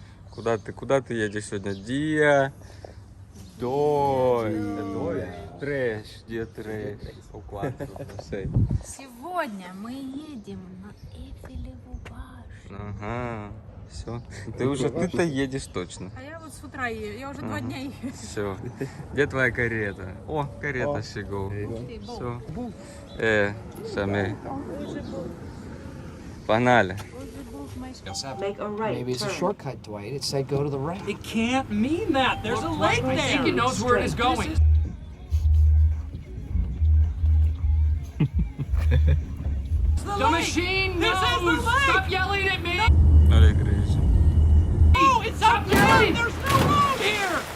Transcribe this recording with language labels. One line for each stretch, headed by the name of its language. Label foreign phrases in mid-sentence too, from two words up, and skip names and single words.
Russian: Куда ты едешь сегодня?
Portuguese: Dia 2, 3, dia 3, ou 4, não sei.
Russian: Сегодня мы едем на Эйфелеву башню. Ага, все. Ты-то едешь точно. А я вот с утра езжу, я уже 2 дня езжу. Все. Где твоя карета? О, карета chegou. Все. Самый. Погнали.
English: Maybe it's a shortcut, Dwight. It said go to the right. It can't mean that. There's a lake there. I think it knows where it is going. The machine knows. Stop yelling at me.
Portuguese: Olha a igreja.
English: Oh, it's up yelling. There's no road here.